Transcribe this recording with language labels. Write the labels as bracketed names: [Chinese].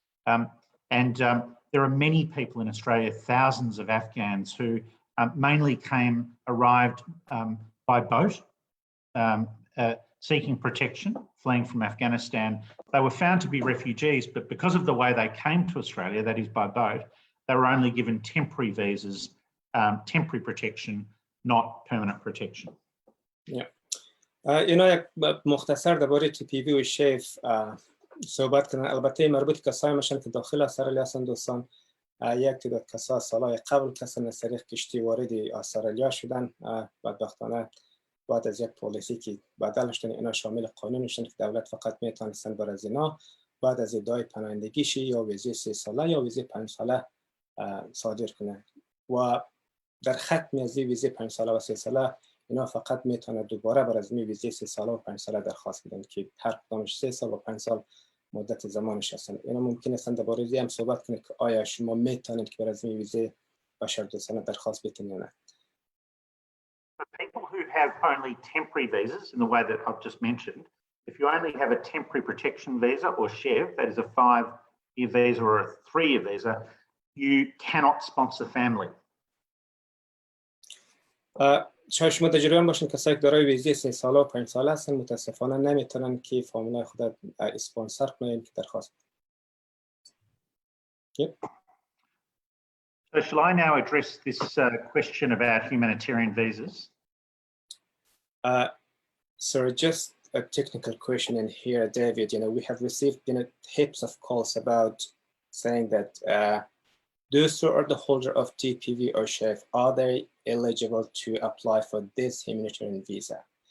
[English] There are many people in Australia, thousands of Afghans who mainly arrived by boat, seeking protection, fleeing from Afghanistan. They were found to be refugees, but because of the way they came to Australia, that is by boat, they were only given temporary visas, temporary protection, not permanent protection. Yeah. [Persian] اینا یک مختصر درباره تی پی وی و شیف صحبت کنن. البته مربوط کسایی میشن که داخل استرالیا هستند دوستان. یک تعداد کسا سالهای قبل کسان از طریق کشتی وارد استرالیا شدن، بدبختانه بعد از یک پالیسی که بدل شدن اینا شامل قانون شدن که دولت فقط میتونستن بر از اینا بعد از ادعای پناهندگی شی یا ویزه 3 ساله یا ویزه 5 ساله صادر کنن و در ختم از ویزه 5 ساله و 3 ساله اینا فقط میتونه دوباره بر از ویزه 3 ساله و 5 ساله درخواست بدن که هر کدامش 3 سال و 5 سال مدت زمانش هستن. اینا ممکن است درباره هم صحبت کنه که آیا شما میتونید که بر از ویزه بشردوستانه درخواست بدین یا نه. [English] For people who have only temporary visas in the way that I've just mentioned, if you only have a temporary protection visa or SHEV, that is a 5-year visa or a 3-year visa, you cannot sponsor family. [Persian] شاید شما تجربه باشین کسایی که دارای ویزه 3 ساله و 5 ساله هستن متاسفانه نمیتونن که فامیلای خود اسپانسر کنن که درخواست. [English] So shall I now address this question about humanitarian visas? Sorry, just a technical question in here, David. We have received heaps of calls about saying that those who are the holder of TPV or SHEV, are they eligible to apply for this humanitarian visa?